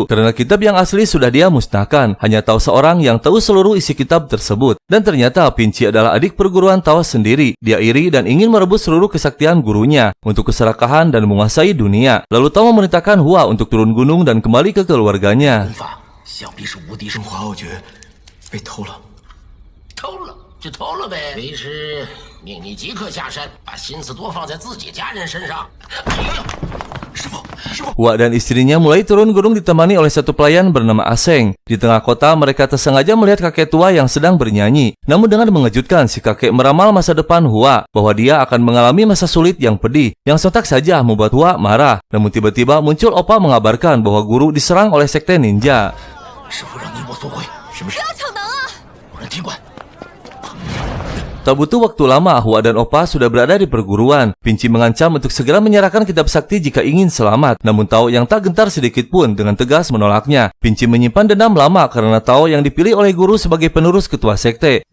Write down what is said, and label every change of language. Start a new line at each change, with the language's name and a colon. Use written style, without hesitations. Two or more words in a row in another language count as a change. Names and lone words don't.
Indonesian: Karena kitab yang asli sudah dia musnahkan. Hanya Tao seorang yang tahu seluruh isi kitab tersebut. Dan ternyata Pinci adalah adik perguruan Tao sendiri. Dia iri dan ingin merebut seluruh kesaktian gurunya untuk keserakahan dan menguasai dunia. Lalu Tao memerintahkan Hua untuk turun gunung dan kembali ke keluarganya.
Chinese: 想必是无敌升华奥诀被偷了，偷了就偷了呗。为师命你即刻下山，把心思多放在自己家人身上。哎呦，师傅，师傅。
Indonesian: Hua dan istrinya mulai turun gunung ditemani oleh satu pelayan bernama Aseng. Di tengah kota mereka tersengaja melihat kakek tua yang sedang bernyanyi. Namun dengan mengejutkan, si kakek meramal masa depan Hua bahwa dia akan mengalami masa sulit yang pedih, yang sontak saja membuat Hua marah. Namun tiba-tiba muncul Opa mengabarkan bahwa guru diserang oleh sekte ninja.
Chinese: 师傅让你我索回，是不是？不要逞能啊！我让听管。
Indonesian: Tak butuh waktu lama, Hua dan Opa sudah berada di perguruan. Pinci mengancam untuk segera menyerahkan kitab sakti jika ingin selamat. Namun Tao yang tak gentar sedikit pun dengan tegas menolaknya. Pinci menyimpan dendam lama karena Tao yang dipilih oleh guru sebagai penerus ketua sekte.